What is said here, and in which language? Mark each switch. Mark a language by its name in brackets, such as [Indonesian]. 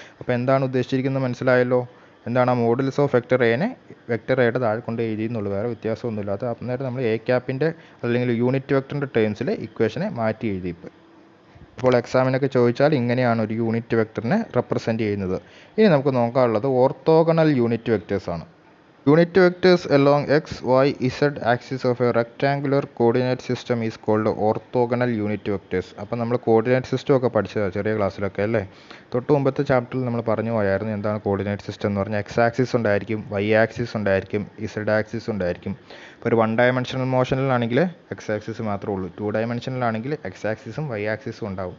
[Malayalam] അപ്പോൾ എന്താണ് ഉദ്ദേശിച്ചിരിക്കുന്നത് മനസ്സിലായല്ലോ. എന്താണ് ആ മോഡുലസ് ഓഫ് വെക്റ്റർ എനെ വെക്റ്റർ എയുടെ താഴെ കൊണ്ട് എഴുതിയെന്നുള്ളൂ, വേറെ വ്യത്യാസമൊന്നുമില്ല. അത് അന്നേരം നമ്മൾ എ ക്യാപ്പിൻ്റെ അല്ലെങ്കിൽ യൂണിറ്റ് വെക്റ്ററിൻ്റെ ടേംസിൽ ഇക്വേഷനെ മാറ്റി എഴുതി. ഇപ്പോൾ എക്സാമിനൊക്കെ ചോദിച്ചാൽ ഇങ്ങനെയാണ് ഒരു യൂണിറ്റ് വെക്റ്ററിനെ റെപ്രസെൻറ്റ് ചെയ്യുന്നത്. ഇനി നമുക്ക് നോക്കാനുള്ളത് ഓർത്തോഗണൽ യൂണിറ്റ് വെക്റ്റേഴ്സ് ആണ്. [English] Unit vectors along x, y, z axis of a rectangular coordinate system is called orthogonal unit vectors. [Malayalam] അപ്പോൾ നമ്മൾ കോർഡിനേറ്റ് സിസ്റ്റം ഒക്കെ പഠിച്ചതാണ് ചെറിയ ക്ലാസ്സിലൊക്കെ അല്ലേ. തൊട്ട് മുമ്പത്തെ ചാപ്റ്ററിൽ നമ്മൾ പറഞ്ഞു പോയായിരുന്നു എന്താണ് കോർഡിനേറ്റ് സിസ്റ്റം എന്ന് പറഞ്ഞാൽ. എക്സ് ആക്സിസ് ഉണ്ടായിരിക്കും, വൈ ആക്സിസ് ഉണ്ടായിരിക്കും, ഇസഡ് ആക്സിസ് ഉണ്ടായിരിക്കും. ഇപ്പോൾ ഒരു 1 ഡയമെൻഷണൽ മോഷനിലാണെങ്കിൽ എക്സ് ആക്സിസ് മാത്രമേ ഉള്ളൂ. 2 ഡയമെൻഷനിലാണെങ്കിൽ എക്സ് ആക്സിസും വൈ ആക്സിസും ഉണ്ടാവും.